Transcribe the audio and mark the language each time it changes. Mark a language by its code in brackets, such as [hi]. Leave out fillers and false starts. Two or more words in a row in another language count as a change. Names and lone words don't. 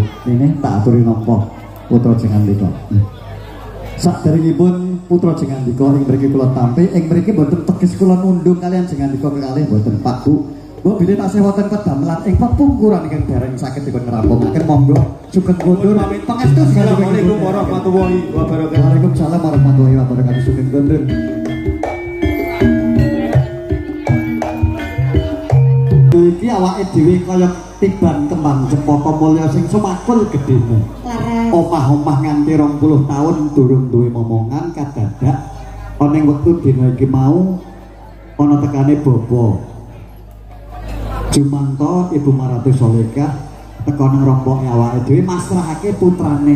[jv] Nini tak aturi nampa putra Jengandika. Saderengipun putra Jengandika ing mriki kula tampi, ing mriki mboten teges kula nundung kalian Jengandika kekalih mboten Pak Bu. Bu bilih tasih wonten pedamelan ing pepungkuran ingkang dereng saged dipun ngrampungaken monggo sugeng kondur pangestu. [ar] السلام عليكم ورحمة الله وبركاته. وعليكم السلام ورحمة الله وبركاته. [jv] Sugeng kondur. Iki awake dhewe kaya tiban kembang cempaka mulya sing sumakul gedene. Omah-omah nganti 20 taun durung duwe momongan kadadak ana ing wektu dina iki mau ana tekane Bapak Jumanto Ibu Maratus Solika teka nang rompoke awake dhewe masrahake putrane.